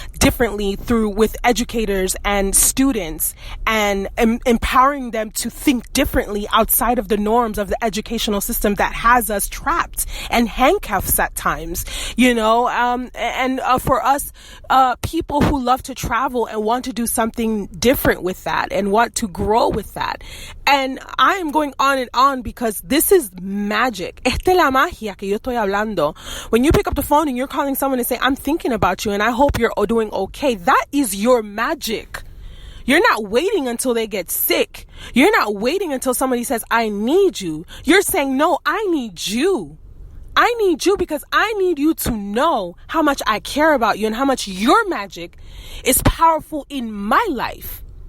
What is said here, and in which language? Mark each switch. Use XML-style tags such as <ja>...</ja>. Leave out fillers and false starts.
<en>differently with educators and students, and empowering them to think differently outside of the norms of the educational system that has us trapped and handcuffs at times, and for us, people who love to travel and want to do something different with that and want to grow with that. And I am going on and on, because this is magic.</en> <es>Esta es la magia que yo estoy hablando.</es> <en>When you pick up the phone and you're calling someone and say, I'm thinking about you and I hope you're doing okay, that is your magic. You're not waiting until they get sick. You're not waiting until somebody says, I need you. You're saying, no, I need you. I need you, because I need you to know how much I care about you and how much your magic is powerful in my life.</en>